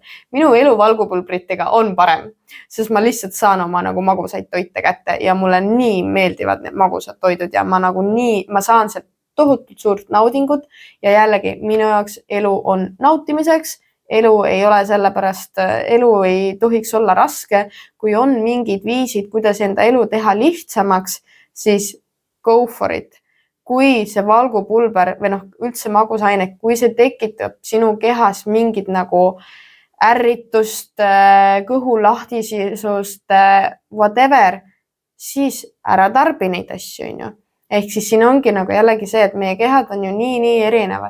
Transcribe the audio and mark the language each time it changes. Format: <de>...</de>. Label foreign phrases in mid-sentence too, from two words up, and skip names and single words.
<et>Minu elu valgupulbritega on parem, sest ma lihtsalt saan oma nagu magusaid toite kätte ja mulle nii meeldivad need magusad toidud ja ma saan sealt tohutult suurt naudingut ja jällegi minu jaoks elu on nautimiseks. Elu ei ole sellepärast, elu ei tohiks olla raske. Kui on mingid viisid, kuidas enda elu teha lihtsamaks, siis</et> <en>go for it.</en> <et>Kui see valgupulber või üldse magusaine, kui see tekitab sinu kehas mingid nagu ärritust, kõhu lahtisisust, whatever, siis ära tarbi neid asju, Ehk siis siin ongi nagu jällegi see, et meie kehad on ju nii erinevad.</et>